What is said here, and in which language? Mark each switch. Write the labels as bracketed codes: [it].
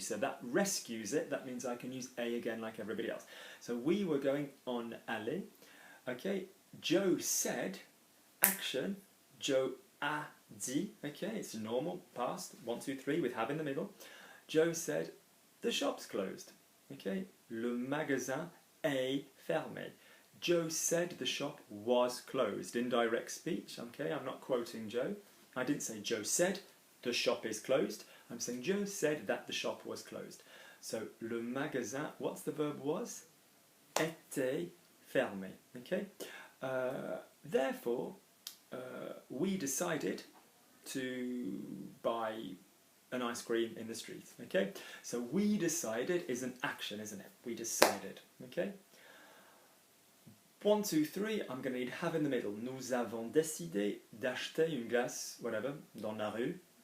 [en] So that rescues it. That means I can use a again like everybody else. So we were going on [fr] allait. [en] Okay, Joe said, action, [fr] Joe a dit. [en] Okay, it's normal, past, 1, 2, 3 with have in the middle. Joe said, the shop's closed. [fr] Okay, le magasin est fermé. [en] Joe said the shop was closed. Indirect speech, okay, I'm not quoting Joe. I didn't say Joe said the shop is closed. I'm saying Joe said that the shop was closed. So, [fr] le magasin, [en] what's the verb was? [fr] Était fermé, [en] okay? Therefore, we decided to buy an ice cream in the street, okay? So we decided is an action, isn't it? We decided, okay? 1, 2, 3, I'm going to need have in the middle. [fr] Nous avons décidé d'acheter une glace, whatever, dans la rue.